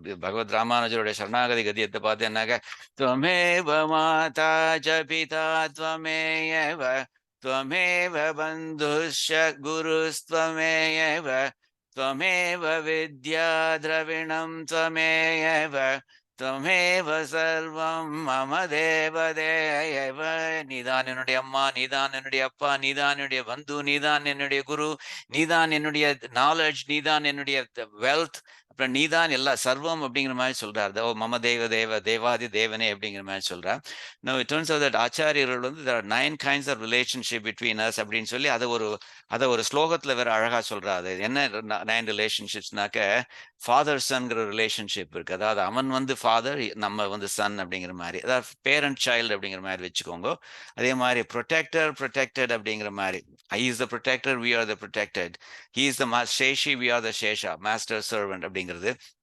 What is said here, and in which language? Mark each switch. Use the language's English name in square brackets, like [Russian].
[Tamil] பகவத் ராமானுஜருடைய சரணாகதி கதியத்தை பார்த்தேன்னாக்க, [Sanskrit] त्वमेव माता च पिता त्वमेव त्वमेव बन्धुश्च गुरुस्त्वमेव त्वमेव विद्या द्रविणं त्वमेव त्वमेव सर्वं मम देवदेव. [Tamil] நீதான் என்னுடைய அம்மா, நீதான் என்னுடைய அப்பா, நீதான் என்னுடைய பந்து, நீதான் என்னுடைய குரு, நீதான் என்னுடைய நாலேஜ், நீதான் என்னுடைய வெல்த், அப்புறம் நீதான் எல்லா சர்வம் அப்படிங்கிற மாதிரி சொல்றார். மம தேவாதி தேவனே அப்படிங்கிற மாதிரி சொல்றார். [English] Now it turns out that [Tamil] ஆச்சாரியர்கள் வந்து [English] there are 9 kinds of relationship between us [Tamil] அப்படின்னு சொல்லி அதை ஒரு ஸ்லோகத்துல வேற அழகா சொல்றாரு. என்ன 9 ரிலேஷன்ஷிப்ஸ்னாக்க, ஃபாதர் சன்ங்கிற ரிலேஷன்ஷிப் இருக்கு. அதாவது அவன் வந்து ஃபாதர், நம்ம வந்து சன் அப்படிங்கிற மாதிரி. அதாவது பேரண்ட் சைல்டு அப்படிங்கிற மாதிரி வச்சுக்கோங்க. அதே மாதிரி ப்ரொடெக்டட் அப்படிங்கிற மாதிரி. [English] I is the protector, we are the protected. He is the சேஷி, we are the சேஷா, master servant [Tamil] அப்படிங்கிறது.